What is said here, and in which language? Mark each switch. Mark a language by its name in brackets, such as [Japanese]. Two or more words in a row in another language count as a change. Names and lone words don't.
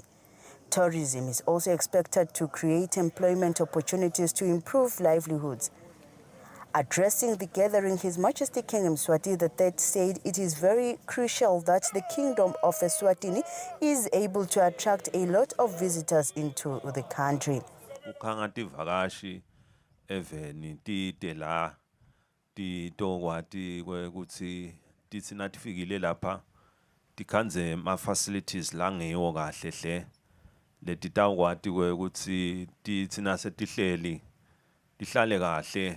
[English] Tourism is also expected to create employment opportunities to improve livelihoods. Addressing the gathering, His Majesty King Mswati III said it is very crucial that the Kingdom of Eswatini is able to attract a lot of visitors into the country. [Swati] Ukhanga tivakashi eveni tide la titokwati kwekuthi tithi natifikile lapha tikhanze ma facilities la ngeyo kahle hle letitawkwati kwekuthi tithi nase tihleli tihlale kahle